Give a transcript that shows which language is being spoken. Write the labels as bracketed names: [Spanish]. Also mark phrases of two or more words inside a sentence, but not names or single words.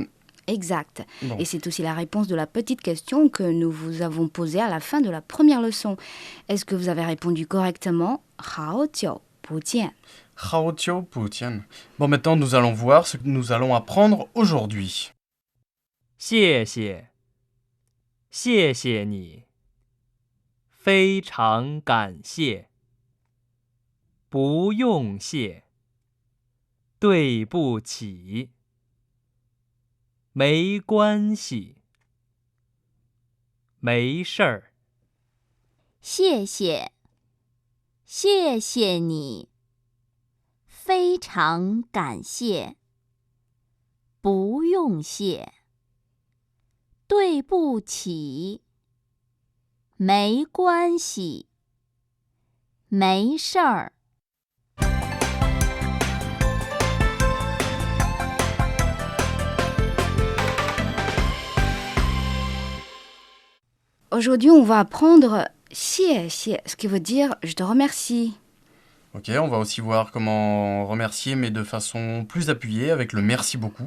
[French] Exact. Bon. Et c'est aussi la réponse de la petite question que nous vous avons posée à la fin de la première leçon. Est-ce que vous avez répondu correctement? [Chinese] 好久不见. 好久不天. [French] Bon, maintenant nous allons voir ce que nous allons apprendre aujourd'hui. [Chinese] 谢谢，谢谢你，非常感谢，不用谢，对不起，没关系，没事儿。谢谢，谢谢你，非常感谢，不用谢，对不起，没关系，没事儿。 [French] Aujourd'hui, on va apprendre [Chinese] 谢谢, [French] ce qui veut dire je te remercie. Ok, on va aussi voir comment remercier, mais de façon plus appuyée avec le merci beaucoup.